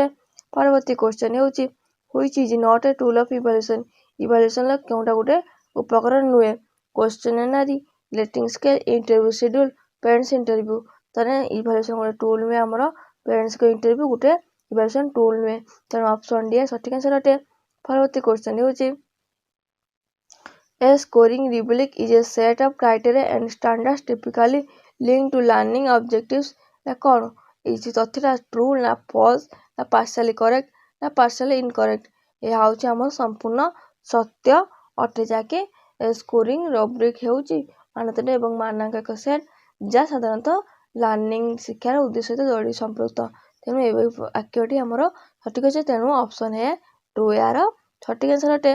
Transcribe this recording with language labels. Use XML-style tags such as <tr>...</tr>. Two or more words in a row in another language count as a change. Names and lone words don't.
<or>ପରବର୍ତ୍ତୀ କ୍ୱେଶ୍ଚନ ହେଉଛି</or> <en>which is not a tool of evaluation</en> <or>ଇଭାଲୁଏସନ୍ର କେଉଁଟା ଗୋଟେ ଉପକରଣ ନୁହେଁ</or> <en>questionnaire rating scale interview schedule parents interview</en> <or>ତାହେଲେ ଇଭାଲୁଏସନ୍ ଗୋଟେ ଟୁଲ୍ ନୁହେଁ ଆମର ପ୍ୟାରେଣ୍ଟସ୍ଙ୍କ ଇଣ୍ଟରଭ୍ୟୁ ଗୋଟେ</or> <en>evaluation tool</en> <or>ନୁହେଁ ତେଣୁ</or> <en>option D</en> <or>ସଠିକ୍ ଆନ୍ସର ଅଟେ। ପରବର୍ତ୍ତୀ କ୍ୱେଶ୍ଚନ ହେଉଛି</or> <en>A scoring rubric is a set of criteria and standards typically linked to learning</en> <or>objectives ନା କ'ଣ ଏଇ ତଥ୍ୟଟା ଟ୍ରୁ ନା ଫଲ୍ସ ନା</or> <en>partially correct</en> <or>ନା</or> <en>partially incorrect</en> <or>ଏହା ହେଉଛି ଆମର ସମ୍ପୂର୍ଣ୍ଣ ସତ୍ୟ ଅଟେ ଯାହାକି</or> <en>scoring rubric</en> <or>ହେଉଛି ମାନଦଣ୍ଡ ଏବଂ ମାନକ ଏକ ସେଟ୍ ଯାହା ସାଧାରଣତଃ ଲର୍ଣ୍ଣିଂ ଶିକ୍ଷାର ଉଦ୍ଦେଶ୍ୟ ସହିତ ଯୋଡ଼ି ସମ୍ପୃକ୍ତ ତେଣୁ ଏ ବାକ୍ୟଟି ଆମର ସଠିକ୍ ଅଛି ତେଣୁ</or> <en>option A true</en> <or>ଏହାର ସଠିକ୍ ଆନ୍ସର ଅଟେ।</or>